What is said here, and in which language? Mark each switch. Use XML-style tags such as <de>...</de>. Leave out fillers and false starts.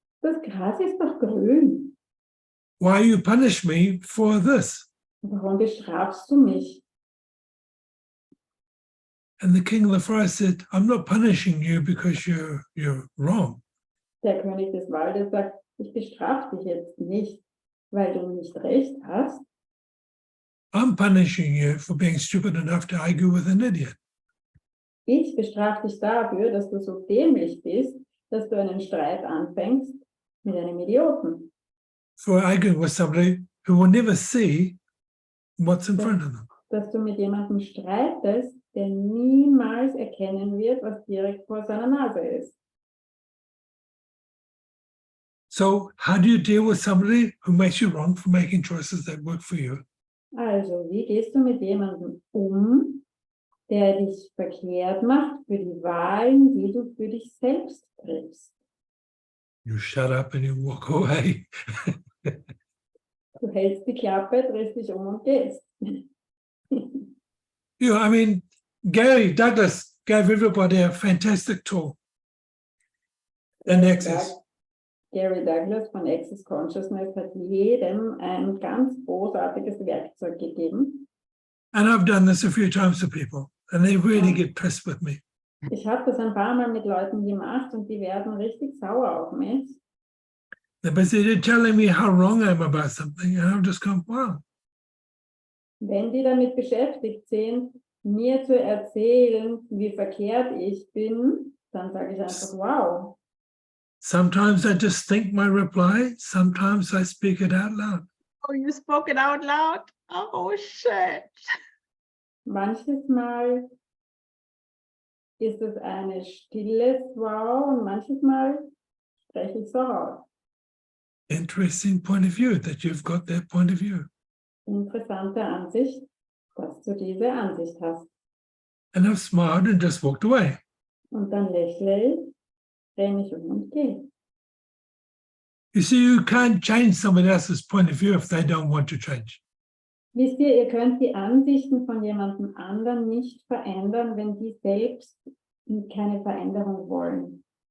<de>Das Gras ist doch grün.</de> <en>Why you punish me for this?</en> <de>Warum bestrafst du mich?</de> <en>And the king of the forest said, "I'm not punishing you because you're wrong.</en> <de>Der König des Waldes sagt, ich bestrafe dich jetzt nicht, weil du nicht recht hast.</de> <en>I'm punishing you for being stupid enough to argue with an idiot."</en> <de>Ich bestrafe dich dafür, dass du so dämlich bist, dass du einen Streit anfängst mit einem Idioten.</de> <en>For arguing with somebody who will never see what's in front of them.</en> <de>Dass du mit jemandem streitest, der niemals erkennen wird, was direkt vor seiner Nase ist.</de> <en>So how do you deal with somebody who makes you wrong for making choices that work for you?</en> <de>Also, wie gehst du mit jemandem um, der dich verkehrt macht für die Wahlen, die du für dich selbst triffst?</de> <en>You shut up and you walk away.</en> <de>Du hältst die Klappe, drehst dich um und gehst.</de> <en>I mean, Gary Douglas gave everybody a fantastic tool in Access.</en> <de>Gary Douglas von Access Consciousness hat jedem ein ganz großartiges Werkzeug gegeben.</de> <en>And I've done this a few times to people, and they really get pissed with me.</en> <de>Ich habe das ein paar Mal mit Leuten gemacht und die werden richtig sauer auf mich.</de> <en>But they're telling me how wrong I am about something, and I'm just going, wow.</en> <de>Wenn die damit beschäftigt sind, mir zu erzählen, wie verkehrt ich bin, dann sage ich einfach, wow.</de> <en>Sometimes I just think my reply, sometimes I speak it out loud. Oh, you spoke it out loud? Oh, shit.</en> <de>Manches Mal ist es eine stilles Wow und manches Mal spreche ich so raus.</de> <en>Interesting point of view that you've got that point of view.</en> <de>Interessante Ansicht, dass du diese Ansicht hast.</de> <en>And I've smiled and just walked away.</en> <de>Und dann lächle ich, drehe mich um und gehe.</de> <en>You see, you can't change somebody else's point of view if they don't want to change.</en> <de>Wisst ihr könnt die Ansichten von jemandem anderen nicht verändern, wenn die selbst keine Veränderung wollen.</de>